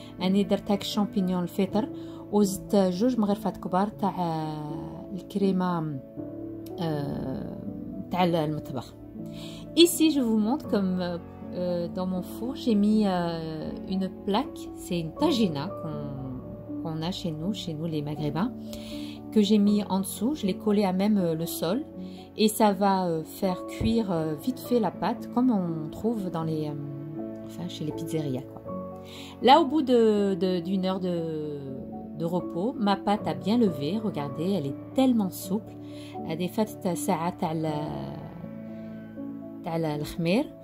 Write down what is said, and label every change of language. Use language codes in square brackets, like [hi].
[ar] أنا درت هاك الشامبينيون الفطر وزدت 2 مغرفات كبار تاع الكريمه تاع المطبخ. [fr] Ici, je vous montre comme dans mon four, j'ai mis une plaque, c'est une tagina qu'on a chez nous les maghrébins, que j'ai mis en dessous. Je l'ai collé à même le sol et ça va faire cuire vite fait la pâte comme on trouve dans chez les pizzerias, quoi. Là, au bout d'une heure de repos, ma pâte a bien levé. Regardez, elle est tellement souple. [ar] هذه فاتت ساعة تاع الخمير.